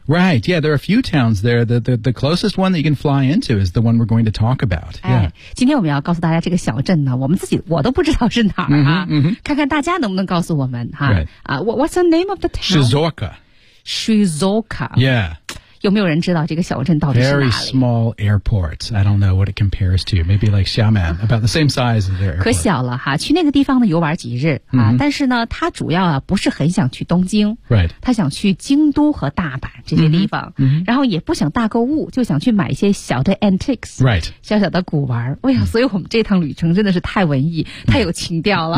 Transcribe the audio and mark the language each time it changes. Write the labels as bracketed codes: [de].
[en] Right, yeah, there are a few towns there. The closest one that you can fly into is the one we're going to talk about.、 [zh] 哎、今天我们要告诉大家这个小镇呢，我都不知道是哪儿啊、看看大家能不能告诉我们哈、 [en] right. What's the name of the town? Shizuoka. Shizuoka. Yeah. [zh] 有没有人知道这个小镇到底是哪里？ [en] Very small airport. I don't know what it compares to. Maybe like Xiamen, about the same size as there. [zh] 可小了哈，去那个地方呢游玩几日啊、mm-hmm. 但是呢他主要啊不是很想去东京。 [en] Right. [zh] 他想去京都和大阪这些地方。嗯、mm-hmm.。然后也不想大购物，就想去买一些小的 antiques。 [en] Right. [zh] 小小的古玩。哎呀，所以我们这趟旅程真的是太文艺、mm-hmm. 太有情调了。